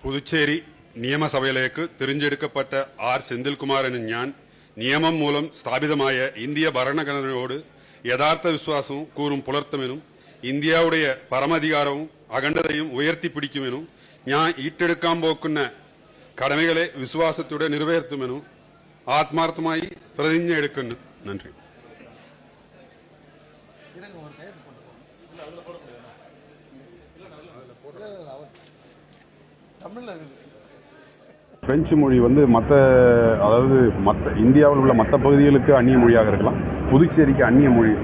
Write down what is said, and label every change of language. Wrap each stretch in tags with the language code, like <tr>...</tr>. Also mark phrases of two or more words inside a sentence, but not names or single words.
<ml>പുതുച്ചേരി നിയമസഭയിലേക്ക് തിരഞ്ഞെടുക്കപ്പെട്ട ആർ സെന്തിൽകുമാർ എന്ന ഞാൻ നിയമം മൂലം സ്ഥാപിതമായ ഇന്ത്യ ഭരണഘടനയോട് യഥാർത്ഥ വിശ്വാസവും കൂറും പുലർത്തുമെന്നും ഇന്ത്യയുടെ പരമാധികാരവും അഖണ്ഡതയും ഉയർത്തിപ്പിടിക്കുമെന്നും ഞാൻ ഏറ്റെടുക്കാൻ പോക്കുന്ന കടമകളെ വിശ്വാസത്തോടെ നിറവേറ്റുമെന്നും ആത്മാർത്ഥമായി പ്രതിജ്ഞ എടുക്കുന്നു. നന്ദി.</ml> <ta>பிரெஞ்சு மொழி மற்ற இந்தியாவில் உள்ள மற்ற பகுதிகளுக்கு அந்நிய மொழியாக இருக்கலாம். புதுச்சேரிக்கு அந்நிய மொழி இல்லை.</ta>